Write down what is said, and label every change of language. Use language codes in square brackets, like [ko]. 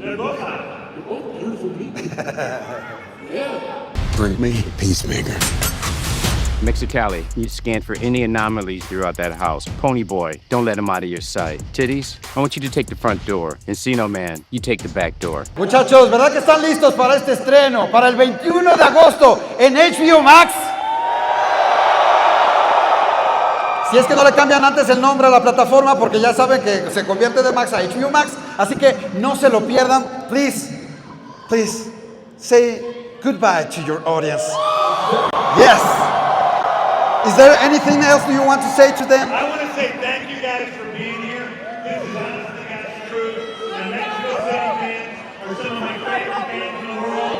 [en] They're both hot. They're both beautiful people. Yeah. Bring me a peacemaker. Mexicali, you scan for any anomalies throughout that house. Pony Boy, don't let him out of your sight. Titties, I want you to take the front door. Encino Man, you take the back door. [es] Muchachos, ¿verdad que están listos para este estreno? Para el 21 de agosto en HBO Max. Si es que no le cambian antes el nombre a la plataforma, porque ya saben que se convierte de Max a HBO Max, así que no se lo pierdan. [en] Please, please, say goodbye to your audience. Yes. Is there anything else you want to say to them? I want to say thank you guys for being here. This is honestly God's truth. The Mexico City fans are some of my favorite fans in the world.